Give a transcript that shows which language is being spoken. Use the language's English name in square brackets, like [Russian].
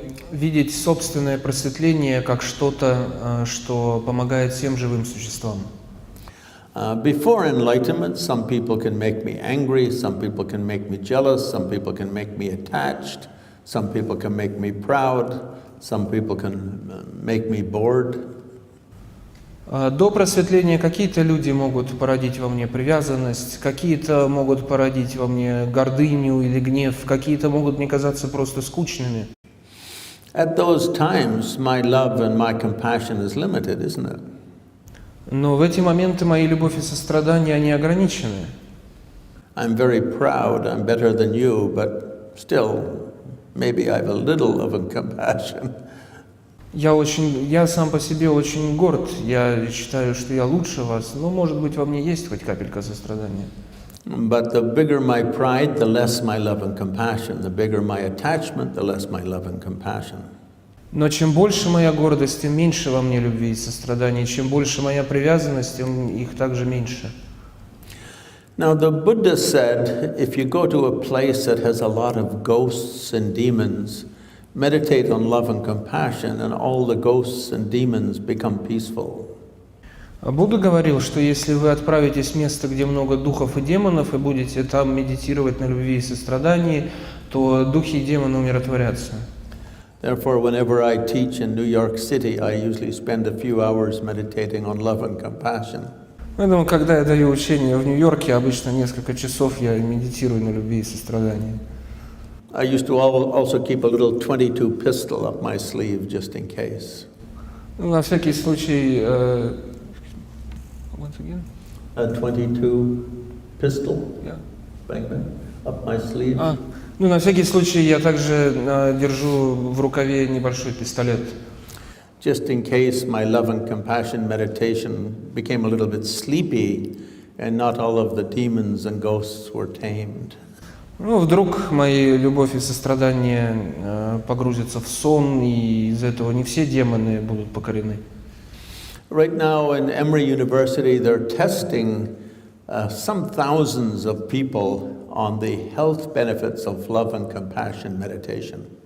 [Russian] Видеть собственное просветление как что-то, что помогает всем живым существам. [English] Before enlightenment, some people can make me angry, some people can make me jealous, some people can make me attached, some people can make me proud, some people can make me bored. [Russian] До просветления какие-то люди могут породить во мне привязанность, какие-то могут породить во мне гордыню или гнев, какие-то могут мне казаться просто скучными. [English] At those times, my love and my compassion is limited, isn't it? [Russian] Но в эти моменты моя любовь и сострадание, они ограничены. [English] I'm very proud, I'm better than you, but still, maybe I have a little of a compassion. [Russian] Я сам по себе очень горд, я считаю, что я лучше вас, но, может быть, во мне есть хоть капелька сострадания. [English] But the bigger my pride, the less my love and compassion. The bigger my attachment, the less my love and compassion. [Russian] Но чем больше моя гордость, тем меньше во мне любви и сострадания. Чем больше моя привязанность, тем их также меньше. [English] Now the Buddha said, if you go to a place that has a lot of ghosts and demons, meditate on love and compassion, and all the ghosts and demons become peaceful. [Russian] Будда говорил, что если вы отправитесь в место, где много духов и демонов, и будете там медитировать на любви и сострадании, то духи и демоны умиротворятся. [English] Therefore, whenever I teach in New York City, I usually spend a few hours meditating on love and compassion. [Russian] Поэтому, когда я даю учение в Нью-Йорке, обычно несколько часов я медитирую на любви и сострадании. [English] I used to also keep a little .22 pistol up my sleeve just in case. [Russian] На всякий случай, [English] once again? A .22 pistol, Yeah. bang bang, up my sleeve. [Russian] На всякий случай я также держу в рукаве небольшой пистолет. [English] Just in case my love and compassion meditation became a little bit sleepy and not all of the demons and ghosts were tamed. [Russian] Вдруг мои любовь и сострадание погрузятся в сон, и из-за этого не все демоны будут покорены. [English] Right now in Emory University, they're testing some thousands of people on the health benefits of love and compassion meditation.